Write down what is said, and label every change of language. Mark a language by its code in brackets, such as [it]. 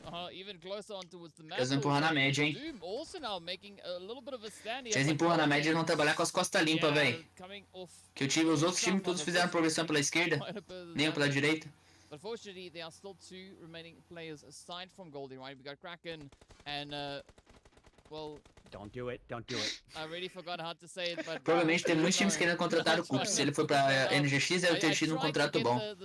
[pt] Eles vão empurrar na média, hein? Se eles empurram na média, eles vão trabalhar com as costas limpas, velho. Que os outros times todos fizeram progressão pela esquerda, nem pela direita. [en] Unfortunately, there are still 2 remaining players aside from Goldie, right? We got Kraken and, well... Don't do it. I really forgot how to say it, but... [pt] Provavelmente tem muitos times querendo contratar o Cup. Se ele for pra NGX, deve ter tido um contrato bom.